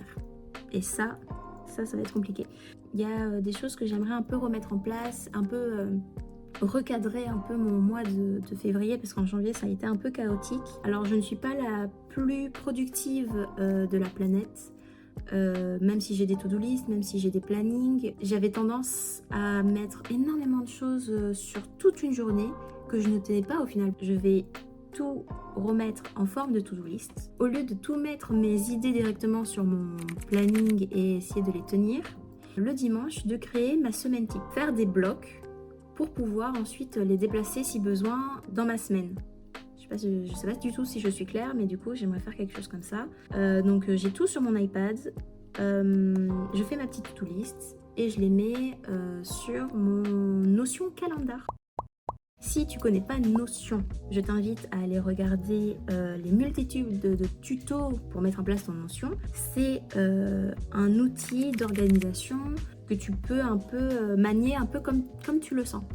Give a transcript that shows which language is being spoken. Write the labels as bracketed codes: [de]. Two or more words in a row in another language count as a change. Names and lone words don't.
[fr] Et ça va être compliqué. Il y a des choses que j'aimerais un peu remettre en place, un peu recadrer un peu mon mois de février, parce qu'en janvier ça a été un peu chaotique. Alors je ne suis pas la plus productive de la planète. Même si j'ai des [en] to-do list, [fr] même si j'ai des plannings, j'avais tendance à mettre énormément de choses sur toute une journée que je ne tenais pas au final. Je vais tout remettre en forme de [en] to-do list. [fr] Au lieu de tout mettre mes idées directement sur mon planning et essayer de les tenir, le dimanche, de créer ma semaine type. Faire des blocs pour pouvoir ensuite les déplacer si besoin dans ma semaine. Je sais pas du tout si je suis claire, mais du coup j'aimerais faire quelque chose comme ça. Donc j'ai tout sur mon iPad. Je fais ma petite [en] to-do list [fr] et je les mets sur mon Notion calendar. Si tu connais pas Notion, je t'invite à aller regarder les multitudes de tutos pour mettre en place ton Notion. C'est un outil d'organisation que tu peux un peu manier un peu comme tu le sens.